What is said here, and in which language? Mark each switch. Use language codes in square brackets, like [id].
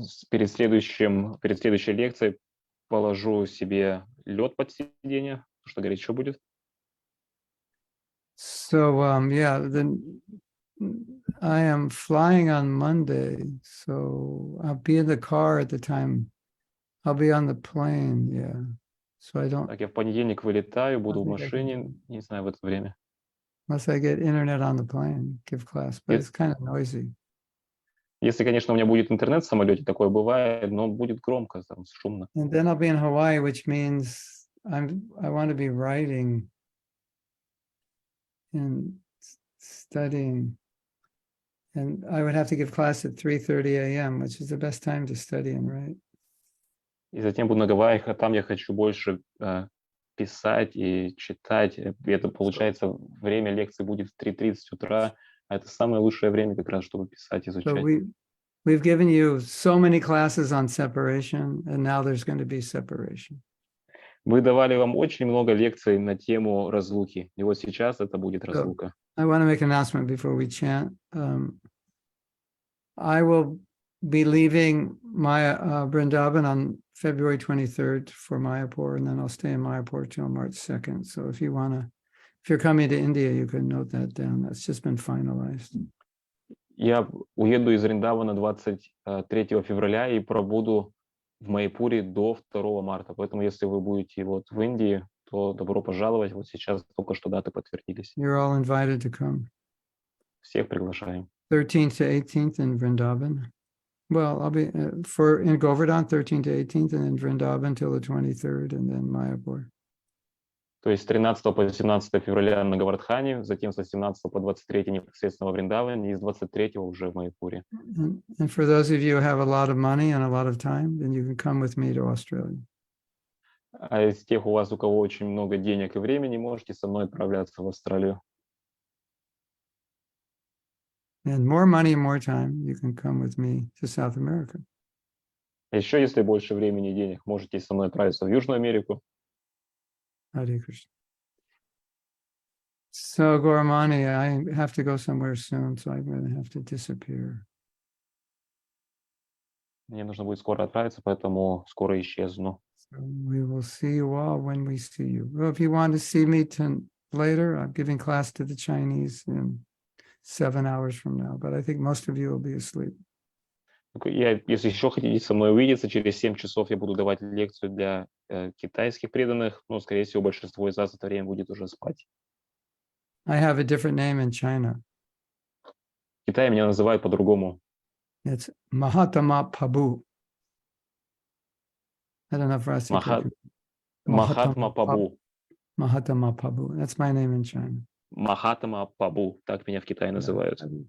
[ru] Перед следующей лекцией положу себе лед под сиденье, потому что горячо будет. [en] So yeah, then I am flying on Monday, so I'll be in the car at the time. I'll be on the plane, yeah. So I don't. [ru] Так, я в понедельник вылетаю, буду в [en] I think I [ru] машине, [en] can- [ru] не знаю, в это время. [en] Unless I get internet on the plane, give class, but Yes. it's kind of noisy. [ru] Если, конечно, у меня будет интернет в самолете, такое бывает, но будет громко, там, шумно. [en] And then I'll be in Hawaii, which means I want to be writing and studying. And I would have to give class at 3:30 a.m., which is the best time to study and write. [ru] И затем буду на Гавайях, а там я хочу больше писать и читать. И это, получается, время лекции будет в 3:30 утра, а это самое лучшее время как раз, чтобы писать, [en] So [ru] изучать. [en] we've given you so many classes on separation, and now there's going to be separation. [ru] Мы давали вам очень много лекций на тему разлуки, и вот сейчас это будет разлука. [en] I want to make an announcement before we chant. I will be leaving Maya Vrindavan on February 23rd for Mayapur, and then I'll stay in Mayapur till March 2nd. So if you're coming to India, you can note that down. That's just been finalized. [ru] Я уеду из Вриндавана 23 февраля и пробуду в Майпуре до 2 марта. Поэтому, если вы будете вот в Индии, то добро пожаловать. Вот сейчас только что даты подтвердились. [en] You're all invited to come. [ru] Всех приглашаем. [en] 13th to 18th in Vrindavan. Well, I'll be in Govardhan, 13th to 18th, and in Vrindavan till the 23rd, and then Mayapur. [ru] То есть с 13 по 17 февраля на Гавардхане, затем с 18 по 23 непосредственно во Вриндаване и с 23 уже в Майпуре. [en] And for those of you who have a lot of money and a lot of time, then you can come with me to Australia. [ru] А из тех у вас, у кого очень много денег и времени, можете со мной отправляться в Австралию. [en] And more money, more time, you can come with me to South America. [ru] А еще, если больше времени и денег, можете со мной отправиться в Южную Америку. [en] Hare Krishna. So, Goramani, I have to go somewhere soon, so I'm going to have to disappear. [ru] Мне нужно будет скоро отправиться, поэтому скоро исчезну. [en] So we will see you all when we see you. Well, if you want to see me later, I'm giving class to the Chinese in 7 hours from now, but I think most of you will be asleep. [ru] Если еще хотите со мной увидеться, через 7 часов я буду давать лекцию для китайских преданных, но, скорее всего, большинство из вас в это время будет уже спать. [en] I have a different name in China. [ru] В Китае меня называют по-другому. [en] It's Mahatma Prabhu. I don't know if Rasi [ru] Махатма Пабу. [en] Mahatma Prabhu. That's my name in China. [ru] Махатма Пабу. Так меня в Китае называют.